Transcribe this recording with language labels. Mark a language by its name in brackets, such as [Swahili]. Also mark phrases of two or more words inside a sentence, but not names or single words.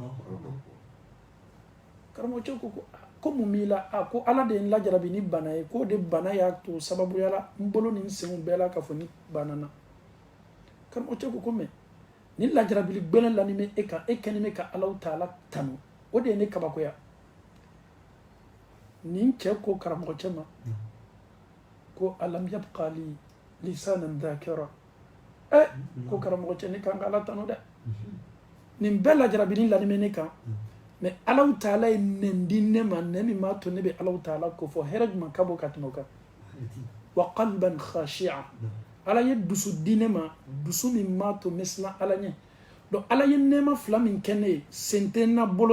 [Bambara] karamɔgɔcɛ ko mun b'i la ko ala de ye n lajarabi ni bana ye k'o de bana y'a to sababuya la n bolo ni n senw bɛɛ la ka fɔ ni bana na karamɔgɔcɛ ko mɛ ni lajarabili gbɛlɛn la ni bɛ e kan e kɛlen bɛ ka [Arabic] الله تعالى [Bambara] tanu o de ye ne kabakoya nin cɛ ko karamɔgɔcɛ ma ko [Arabic] ألم يبق لي لسانا ذاكرا [Bambara] ko karamɔgɔcɛ ne kan ka ala tanu dɛ nin bɛɛ lajarabili la ni bɛ ne kan mais [Arabic] الله تعالى [Bambara] ye nɛn di ne ma nɛn min m'a to ne bɛ [Arabic] الله تعالى [Bambara] ko fɔ hɛrɛ jumɛn ka bɔ ka tɛmɛ o kan [Arabic] وقلبا خاشعا [Bambara] ala ye dusu di ne ma dusu min m'a to n bɛ siran ala ɲɛ donc ala ye nɛɛma 2 min kɛ ne ye sen tɛ n na bolo